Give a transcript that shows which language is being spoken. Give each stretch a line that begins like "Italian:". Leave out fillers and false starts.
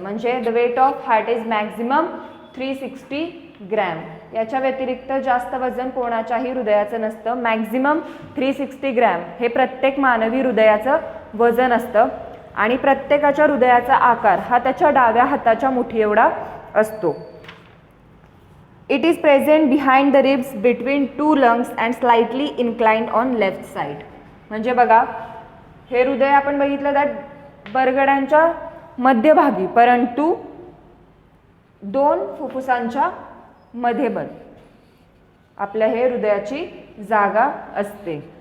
Marathi: म्हणजे
English: The weight of heart is maximum 360 gram.
Marathi: याच्या व्यतिरिक्त जास्त वजन कोणाच्याही हृदयाचं नसतं. मॅक्झिमम 360 ग्रॅम हे प्रत्येक मानवी हृदयाचं वजन असतं. आणि प्रत्येकाच्या हृदयाचा आकार हा त्याच्या डाव्या हाताच्या मुठी एवढा असतो.
English: It is present behind the ribs between 2 lungs and slightly inclined on left side.
Marathi: म्हणजे बघा हे हृदय आपण बघितलं तर बरगड्यांच्या मध्यभागी परंतु 2 फुफ्फुसांच्या मध्येबद आपल्या हे हृदयाची जागा असते.